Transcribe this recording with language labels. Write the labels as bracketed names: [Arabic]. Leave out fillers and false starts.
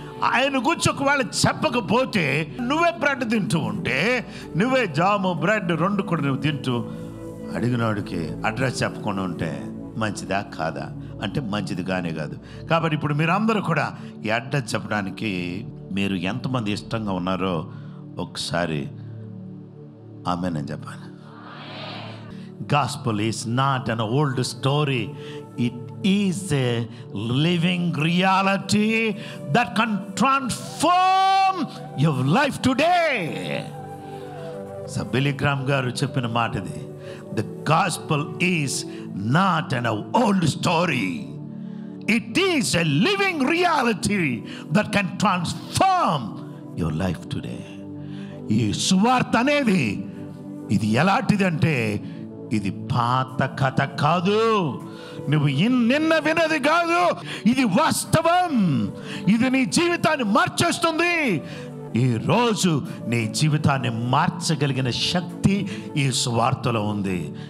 [Telugu] ఆయన గురించి ఒకవేళ చెప్పకపోతే, నువ్వే బ్రెడ్ తింటూ ఉంటే, నువ్వే జాము బ్రెడ్ 2 కూడా నువ్వు తింటూ అడిగినవాడికి అడ్రస్ చెప్పకుండా ఉంటే మంచిదా కాదా అంటే మంచిది కానే కాదు. కాబట్టి ఇప్పుడు మీరందరూ కూడా ఈ అడ్రస్ చెప్పడానికి మీరు ఎంతమంది ఇష్టంగా ఉన్నారో ఒకసారి ఆమేన్ చెప్పాలి. [English] Gospel is not an old story. It is a living reality that can transform your life today. So Billy Graham [Telugu] garu cheppina మాట ఇది. [English] The gospel is not an old story. It is a living reality that can transform your life today. [Telugu] ఈ సువార్త అనేది ఇది ఎలాంటిదంటే, ఇది పాత కథ కాదు, నువ్వు నిన్న వినది కాదు, ఇది వాస్తవం. ఇది నీ జీవితాన్ని మార్చేస్తుంది. ఈ రోజు నీ జీవితాన్ని మార్చగలిగిన శక్తి ఈ సువార్తలో ఉంది.